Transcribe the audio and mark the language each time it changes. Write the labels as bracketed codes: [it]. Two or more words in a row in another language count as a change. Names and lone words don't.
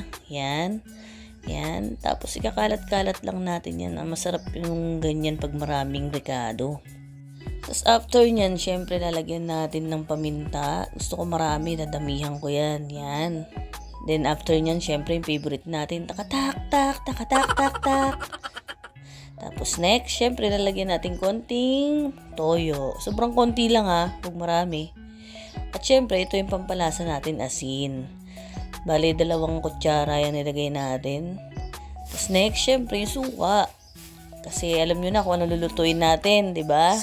[tl] Yan. Yan. Tapos ikakalat-kalat lang natin yan. Masarap yung ganyan pag maraming ricado. Tapos after nyan, syempre lalagyan natin ng paminta. Gusto ko marami, dadamihan ko yan. Yan. [en] Then after [tl] nyan, syempre yung favorite natin. Takatak-tak, takatak-tak-tak. Tapos next, syempre lalagyan natin konting toyo. Sobrang konti lang huwag marami. At syempre, ito yung pampalasa natin, asin. Bale, 2 kutsara yan nilagay natin. Tapos next, syempre yung suka. Kasi alam nyo na kung ano lulutuin natin, di ba?